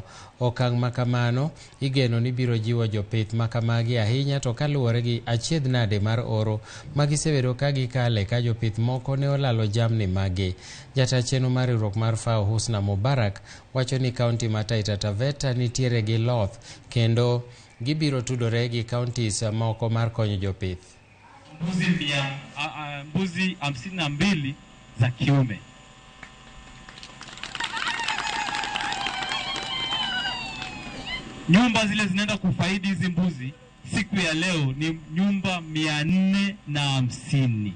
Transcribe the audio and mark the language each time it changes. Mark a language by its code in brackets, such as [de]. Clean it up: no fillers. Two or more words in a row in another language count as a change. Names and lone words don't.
[luo] Okang' ma kamano igeno ni biro jiwo jopith makamagi ahinya to kaluwore gi achiedh nade mar oro magisebedo ka gikale ka jopith moko ne olalo jamni magi. Jata chenro mar riwruok mar FAO Husna Mubarak wacho ni kaunti ma Taita Taveta nitiere gi loth kendo gibiro tudore gi counties moko mar konyo jopith. [sw] Mbuzi 52 za kiume. Nyumba zile zinaenda kufaidi hizi mbuzi siku ya leo ni nyumba 450.